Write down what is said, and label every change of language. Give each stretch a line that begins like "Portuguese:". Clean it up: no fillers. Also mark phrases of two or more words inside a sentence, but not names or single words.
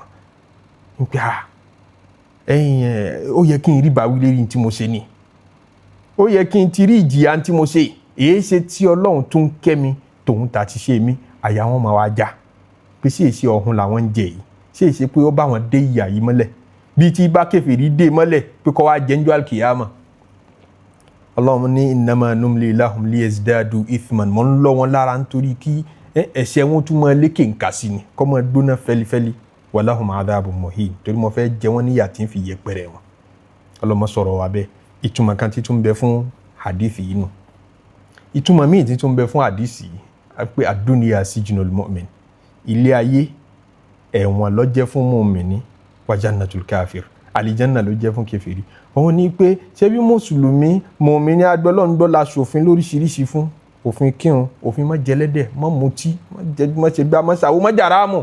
Yoruba: ń pè ó yẹ kí n rí báwí lérí tí mo ṣe ni, ó yẹ kí n ti rí ìjìyà tí mo ṣe, èyí ṣe tí Ọlọ́run tó ń kẹ́ mi tòun ta ti ṣe mí, àyà wọn máa wá já pé sí èsì ọ̀hún làwọn ń jẹ yìí, ṣé ìṣe pé ó bá wọn dé ìyà yìí mọ́lẹ̀ bíi tí bá kèfèrí dé mọ́lẹ̀ pé kó wá jẹ́njọ́ àlùkìyámà. Ọlọ́run ní
Arabic: إنما نملي لهم ليزدادوا إثما,
Yoruba: mọ́ ń lọ́ wọn lára nítorí kí ẹ̀ṣẹ̀ wọn tún máa lékè ńkà sí ni, kọ́ máa gbóná fẹ́lifẹ́li.
Arabic: ولهم عذاب مهين,
Yoruba: torí mo fẹ́ jẹ wọ́n níyà tí ń fi yẹpẹrẹ wọn. Ọlọ́run sọ̀rọ̀ wa bẹ́ẹ̀. Ìtumọ̀ kan tí tún bẹ fún hadith yìí nù. Ìtumọ̀ míì tí tún bẹ fún hadith yìí pé
Arabic: الدنيا سجن المؤمن,
Yoruba: ilé ayé ẹ̀wọ̀n ló jẹ́ fún mùmínì
Arabic: وجنة الكافر,
Yoruba: àlìjánà ló jẹ́ fún kèfèrí. Òun ní pé ṣé bí mùsùlùmí mùmínì agbọ́lọ́ngbọ́ la ṣòfin lóríṣiríṣi fún, òfin kírun, òfin má jẹlẹ́dẹ̀, má mutí, má ṣe gbá, má ṣàwo, má jàrámù.